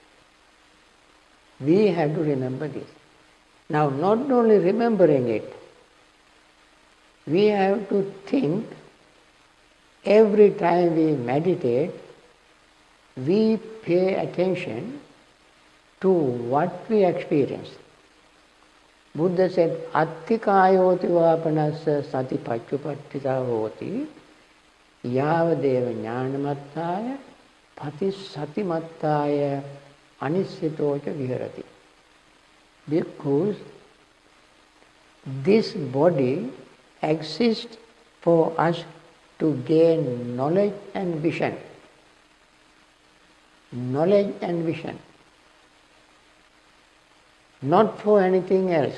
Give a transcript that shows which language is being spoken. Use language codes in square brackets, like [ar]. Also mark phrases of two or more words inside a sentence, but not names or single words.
[en] We have to remember this. Now, not only remembering it, we have to think every time we meditate, we pay attention to what we experience. Buddha said, [pi] Atthikayoti vapanassa sati pachupattita hoti yavadeva jnanamattaya pati satimattaya anissitocha viharati. [en] Because this body exists for us to gain knowledge and vision. Knowledge and vision. Not for anything else.